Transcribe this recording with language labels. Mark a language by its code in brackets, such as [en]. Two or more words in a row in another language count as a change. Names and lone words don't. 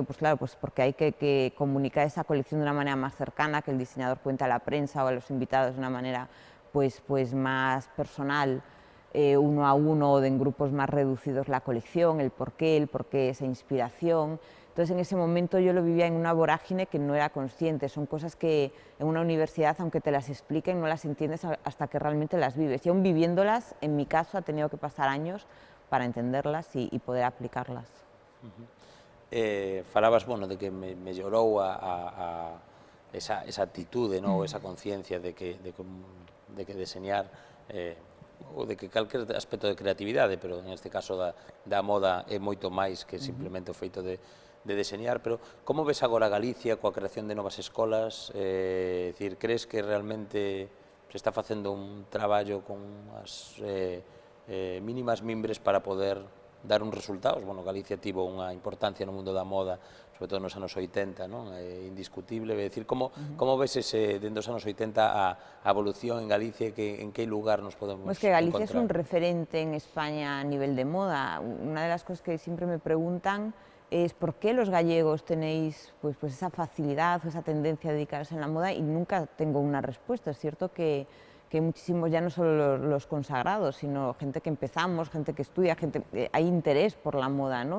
[es] Pues claro, pues porque hay que comunicar esa colección de una manera más cercana, que el diseñador cuente a la prensa o a los invitados de una manera pues más personal, uno a uno o en grupos más reducidos la colección, el porqué esa inspiración. Entonces en ese momento yo lo vivía en una vorágine que no era consciente, son cosas que en una universidad, aunque te las expliquen, no las entiendes hasta que realmente las vives. Y aún viviéndolas, en mi caso, ha tenido que pasar años para entenderlas y poder aplicarlas. [gl] Falabas, bueno, de que mellorou esa actitude, ¿no? Esa conciencia de que deseñar ou de que calquer aspecto de creatividade, pero en este caso da moda é moito máis que simplemente o feito de deseñar, pero como ves agora Galicia coa creación de novas escolas? [es] Decir, crees [gl] que realmente se está facendo un traballo con as mínimas mimbres para poder dar uns resultados? Bueno, Galicia tivo unha importancia no mundo da moda, sobre todo nos anos 80, non? Indiscutible. É dicir, como ves dentro dos anos 80 a evolución en Galicia e en que lugar nos podemos encontrar? [es] Pues que Galicia es un referente en España a nivel de moda. Una de las cosas que siempre me preguntan es por qué los gallegos tenéis pues esa facilidad o esa tendencia a dedicaros en la moda, y nunca tengo una respuesta. Es cierto que hay muchísimos, ya no solo los consagrados, sino gente que empezamos, gente que estudia, hay interés por la moda, ¿no?